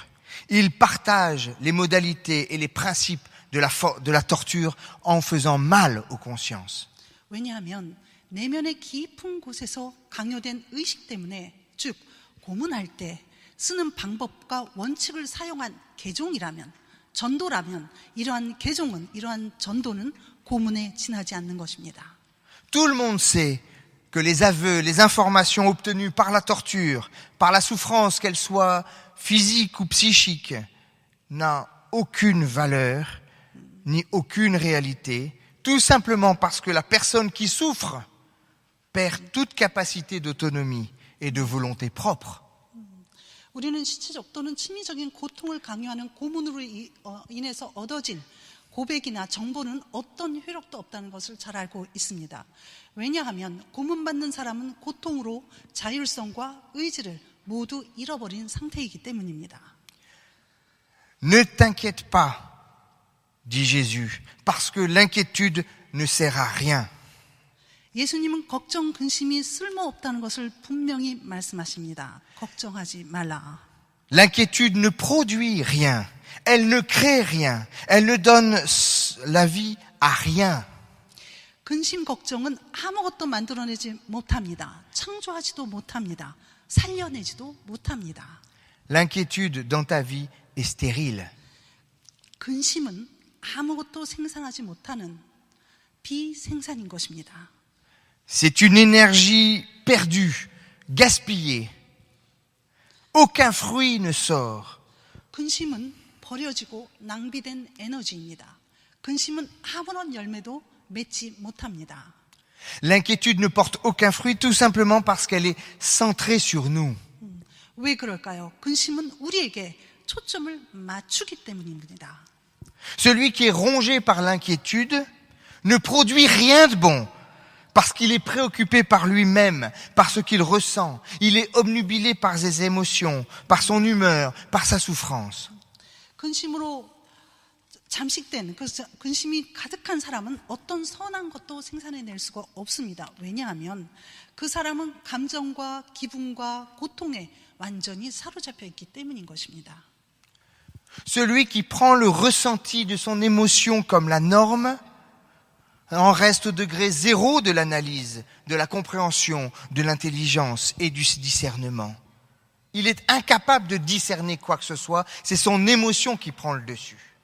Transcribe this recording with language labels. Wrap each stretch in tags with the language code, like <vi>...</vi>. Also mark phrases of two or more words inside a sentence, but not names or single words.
<fr>Il partage les modalités et les principes de la torture en faisant mal aux consciences.</fr> <ko>왜냐하면 내면의 깊은 곳에서 강요된 의식 때문에, 즉 고문할 때 쓰는 방법과 원칙을 사용한 개종이라면, 전도라면 이러한 개종은, 이러한 전도는 고문에 지나지 않는 것입니다.</ko> <fr>Tout le monde sait que les aveux, les informations obtenues par la torture, par la souffrance, qu'elle soit physique ou psychique, n'a aucune valeur ni aucune réalité, tout simplement parce que la personne qui souffre perd toute capacité d'autonomie et de volonté propre.</fr> <ko>우리는 신체적 또는 심리적인 고통을 강요하는 고문으로 인해서 얻어진 고백이나 정보는 어떤 효력도 없다는 것을 잘 알고 있습니다. 왜냐하면 고문받는 사람은 고통으로 자율성과 의지를 모두 잃어버린 상태이기 때문입니다.</ko> <fr>Ne t'inquiète pas, dit Jésus, parce que l'inquiétude ne sert à rien.</fr> <ko>예수님은 걱정, 근심이 쓸모없다는 것을 분명히 말씀하십니다. 걱정하지 말라.</ko> <fr>L'inquiétude ne produit rien, elle ne crée rien, elle ne donne la vie à rien.</fr> <ko>근심, 걱정은 아무것도 만들어내지 못합니다. 창조하지도 못합니다. 살려내지도 못합니다.</ko> <fr>L'inquiétude dans ta vie est stérile.</fr> <ko>근심은 아무것도 생산하지 못하는 비생산인 것입니다.</ko> <fr>C'est une énergie perdue, gaspillée. Aucun fruit ne sort.</fr> <ko>근심은 버려지고 낭비된 에너지입니다. 근심은 아무런 열매도 맺지 못합니다.</ko> <fr>L'inquiétude ne porte aucun fruit tout simplement parce qu'elle est centrée sur nous.</fr> <ko>왜 그럴까요? 근심은 우리에게 초점을 맞추기 때문입니다.</ko> <fr>Celui qui est rongé par l'inquiétude ne produit rien de bon parce qu'il est préoccupé par lui-même, par ce qu'il ressent. Il est obnubilé par ses émotions, par son humeur, par sa souffrance.</fr> <ko>근심으로 잠식된, 근심이 가득한 사람은 어떤 선한 것도 생산해낼 수가 없습니다. 왜냐하면 그 사람은 감정과 기분과 고통에 완전히 사로잡혀 있기 때문인 것입니다.</ko> <fr>Celui qui prend le ressenti de son émotion comme la norme en reste au degré zéro de l'analyse, de la compréhension, de l'intelligence et du discernement. Il est incapable de discerner quoi que ce soit, c'est son émotion qui prend le dessus.</fr>